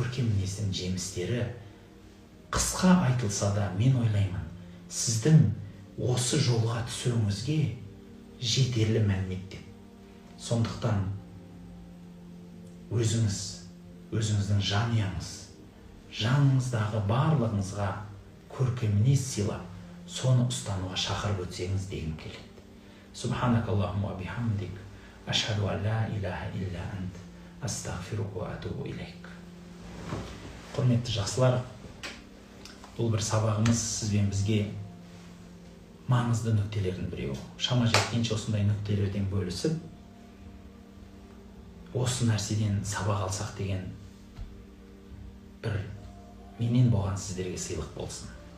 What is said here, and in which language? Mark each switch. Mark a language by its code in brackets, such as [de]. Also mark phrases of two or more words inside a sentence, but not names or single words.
[kk] Осы көркем мінездің жемістері қысқа айтылса да, мен ойлаймын, сіздің осы жолға түсуіңізге жетерлі мәлімет. Сондықтан өзіңіздің жаныңыздағы барлығыңызға көркем мінез сыйлап, соны ұстануға шақырып өтсеңіз дегім келеді. [ar] سبحانك اللهم وبحمدك، أشهد أن لا إله إلا أنت، أستغفرك وأتوب إليك. [kk] Құрметті жақсылар, бұл бір сабағымыз сізбен бізге маңызды нүктелердің біреуі. Шама жеткенше осындай нүктелерден бөлісіп, осы нәрседен сабақ алсақ деген бір менен болған сіздерге сыйлық болсын.